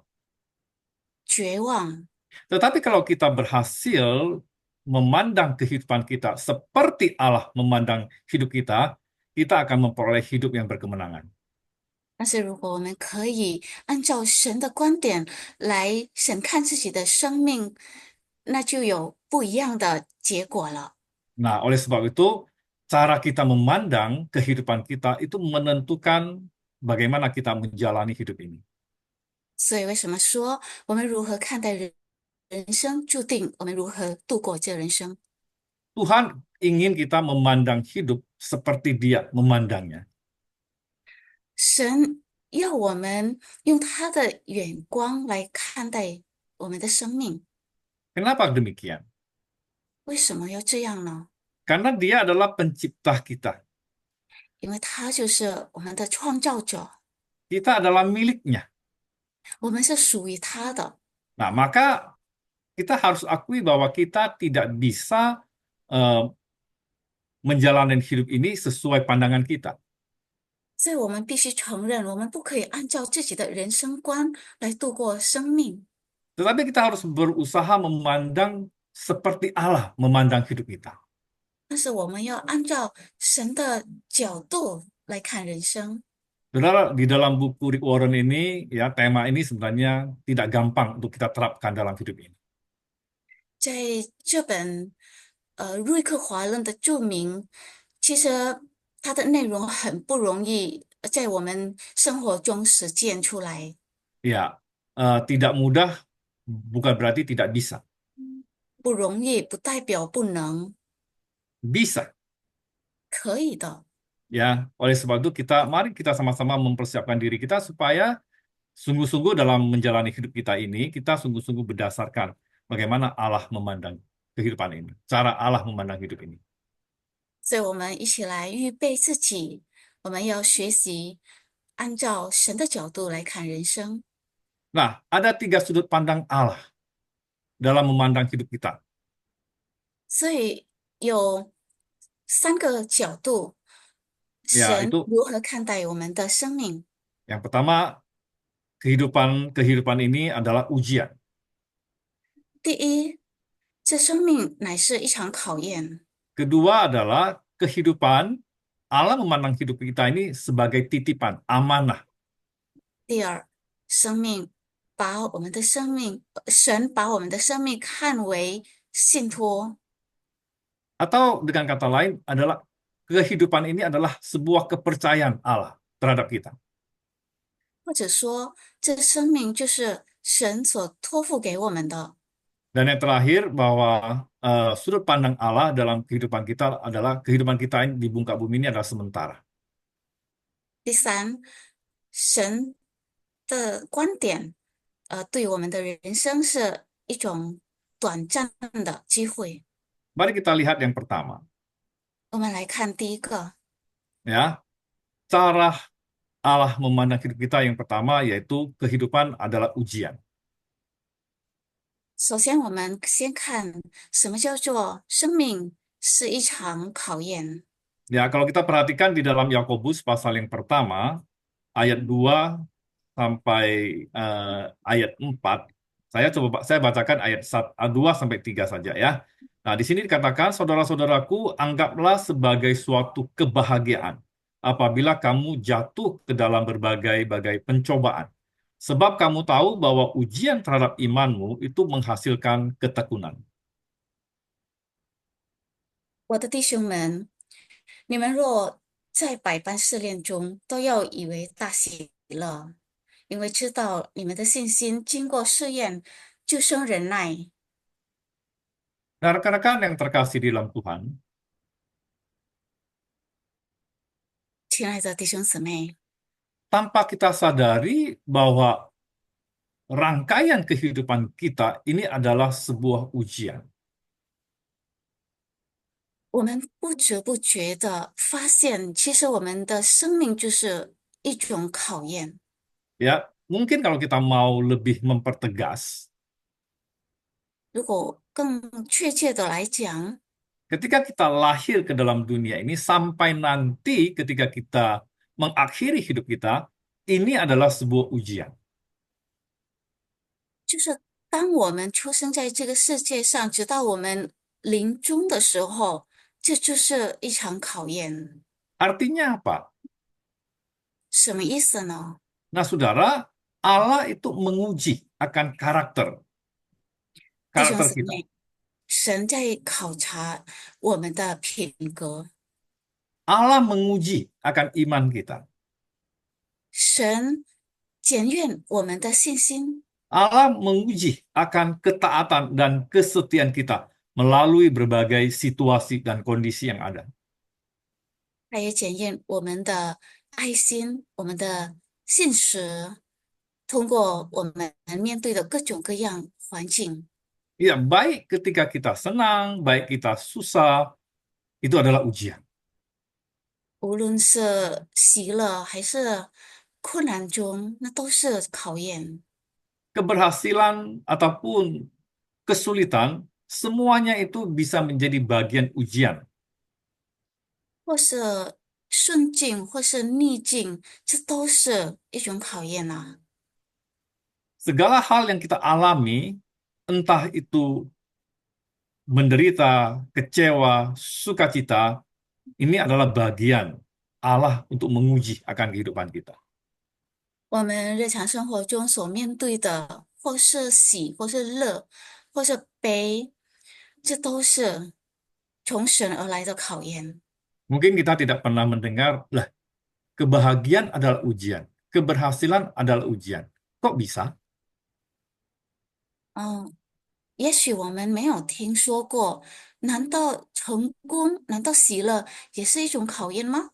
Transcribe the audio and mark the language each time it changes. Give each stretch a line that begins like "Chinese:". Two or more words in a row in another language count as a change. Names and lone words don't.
Chinese: 绝望。
Indonesian: Tetapi kalau kita berhasil memandang kehidupan kita seperti Allah memandang hidup kita, kita akan memperoleh hidup yang berkemenangan.
Chinese: 但是，如果我们可以按照神的观点来审看自己的生命，那就有不一样的结果了。
Indonesian: Nah, oleh sebab itu, cara kita memandang kehidupan kita itu menentukan bagaimana kita menjalani hidup ini.
Chinese: 所以，为什么说我们如何看待人生，注定我们如何度过这人生？
Indonesian: Tuhan ingin kita memandang hidup seperti Dia memandangnya.
Chinese: 神要我们用他的眼光来看待我们的生命，
Indonesian: Kenapa demikian?
Chinese: 为什么要这样呢？
Indonesian: Karena Dia adalah pencipta kita.
Chinese: 因为他就是我们的创造者，
Indonesian: Kita adalah miliknya.
Chinese: 我们是属于他的。
Indonesian: Nah, maka kita harus akui bahwa kita tidak bisa eh, menjalani hidup ini sesuai pandangan kita.
Chinese: 所以我们必须承认，我们不可以按照自己的人生观来度过生命，
Indonesian: Tetapi kita harus berusaha memandang seperti Allah memandang hidup kita.
Chinese: 但是我们要按照神的角度来看人生。
Indonesian: Saudara, di dalam buku Rick Warren ini, ya tema ini sebenarnya tidak gampang untuk kita terapkan dalam hidup ini.
Chinese: 在这本瑞克华论的注明，其实它的内容很不容易在我们生活中实践出来。
Indonesian: Ya, tidak mudah bukan berarti tidak bisa.
Chinese: 不容易不代表不能，
Indonesian: Bisa,
Chinese: 可以的。
Indonesian: ya. Oleh sebab itu mari kita sama-sama mempersiapkan diri kita supaya sungguh-sungguh dalam menjalani hidup kita ini, kita sungguh-sungguh berdasarkan bagaimana Allah memandang kehidupan ini, cara Allah memandang hidup ini.
Chinese: 所以，我们一起来预备自己，我们要学习按照神的角度来看人生。
Indonesian: Nah, ada tiga sudut pandang Allah dalam memandang hidup kita.
Chinese: 所以有3个角度，
Indonesian: Ya,
Chinese: 神
Indonesian: itu
Chinese: 如何看待我们的生命？
Indonesian: yang pertama, kehidupan ini adalah ujian.
Chinese: 第一，这生命乃是一场考验；
Indonesian: Kedua adalah kehidupan Allah memandang hidup kita ini sebagai titipan, amanah.
Chinese: 第二，生命把我们的生命，神把我们的生命看为信托，
Indonesian: Atau dengan kata lain adalah kehidupan ini adalah sebuah kepercayaan Allah terhadap kita.
Chinese: 或者说，这生命就是神所托付给我们的。
Indonesian: Dan yang terakhir bahwa sudut pandang Allah dalam kehidupan kita adalah kehidupan kita di muka bumi ini adalah sementara.
Chinese: 第三，神的观点，对我们的人生是一种短暂的机会。
Indonesian: Mari kita lihat yang pertama,
Chinese: 我们来看第一个，
Indonesian: ya. Cara Allah memandang hidup kita yang pertama yaitu kehidupan adalah ujian.
Chinese: 首先我们先看什么叫做生命是一场考验。
Indonesian: Ya, kalau kita perhatikan di dalam Yakobus pasal yang pertama, ayat 2 sampai ayat 4, saya bacakan ayat 2 sampai 3 saja ya. Nah, di sini dikatakan, saudara-saudaraku, anggaplah sebagai suatu kebahagiaan apabila kamu jatuh ke dalam berbagai-bagai pencobaan. Sebab kamu tahu bahwa ujian terhadap imanmu itu menghasilkan ketekunan.
Chinese: 我的弟兄们，你们若在百般试炼中，都要以为大喜乐，因为知道你们的信心经过试验，就生忍耐。
Indonesian: Nah, rekan-rekan yang terkasih di dalam Tuhan,
Chinese: 亲爱的弟兄姊妹，
Indonesian: tanpa kita sadari bahwa rangkaian kehidupan kita ini adalah sebuah ujian.
Chinese: 我们不知不觉的发现，其实我们的生命就是一种考验。
Indonesian: Ya, mungkin kalau kita mau lebih mempertegas,
Chinese: 如果更确切的来讲，
Indonesian: ketika kita lahir ke dalam dunia ini sampai nanti ketika kita mengakhiri hidup kita, ini adalah sebuah ujian.
Chinese: 就是当我们出生在这个世界上，直到我们临终的时候，这就是一场考验。
Indonesian: Artinya apa?
Chinese: 什么意思呢？
Indonesian: Nah, saudara, Allah itu menguji akan karakter
Chinese: 弟兄
Indonesian: karakter
Chinese: 姊
Indonesian: kita.
Chinese: 妹，神在考察我们的品格，
Indonesian: Allah menguji akan iman kita.
Chinese: 神检验我们的信心，
Indonesian: Allah menguji akan ketaatan dan kesetiaan kita melalui berbagai situasi dan kondisi yang ada.
Chinese: 他也检验我们的爱心、我们的信实，通过我们面对的各种各样环境。
Indonesian: Ya, baik ketika kita senang, baik kita susah, itu adalah ujian.
Chinese: 无论是喜乐还是困难中，那都是考验。
Indonesian: Keberhasilan ataupun kesulitan, semuanya itu bisa menjadi bagian ujian.
Chinese: 或是顺境，或是逆境，这都是一种考验啊。
Indonesian: Segala hal yang kita alami, entah itu menderita, kecewa, sukacita, ini adalah bagian Allah untuk menguji akan kehidupan kita.
Chinese: 我们日常生活中所面对的，或是喜，或是乐，或是悲，这都是从神而来的考验。
Indonesian: Mungkin kita tidak pernah mendengar, lah, kebahagiaan adalah ujian, keberhasilan adalah ujian. Kok bisa?
Chinese: 嗯，也许我们没有听说过，难道成功，难道喜乐也是一种考验吗？